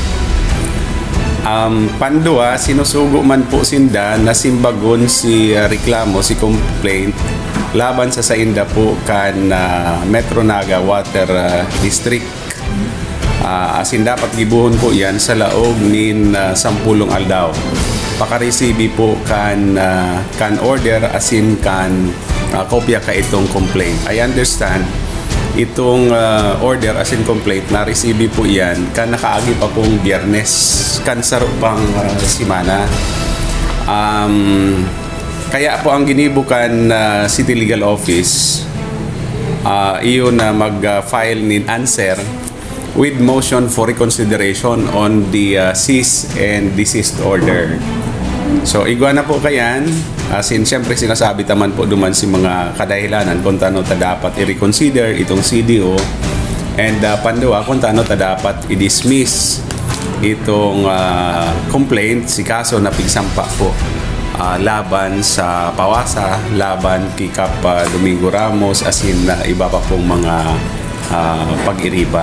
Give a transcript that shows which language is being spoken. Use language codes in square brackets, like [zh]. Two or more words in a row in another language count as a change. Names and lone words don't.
[bik] Pandua, sinusugo man po sinda na simbagon si reklamo, si complaint laban sa sainda po kan Metro Naga Water District. Asin dapat gibuhon po yan sa laog nin 10 aldaw. Paka-receive po kan order asin kan kopya ka itong complaint. [en] I understand [bik] itong order asin complaint na receive po yan kan nakaagi pa pong Biyernes kan sarupang simana. Kaya po ang ginibukan City Legal Office iyon na mag-file nin [en] answer with motion for reconsideration on the cease and desist order. [bik] So igwa na po kayan, siyempre sinasabi taman po duman si mga kadahilanan kung tano ta dapat i-reconsider itong CDO, and pandua kung tano ta dapat i-dismiss itong complaint, si kaso na pigsampa po laban sa Pawasa, laban kay Kap Domingo Ramos, asin iba pa pong mga pag-iriba.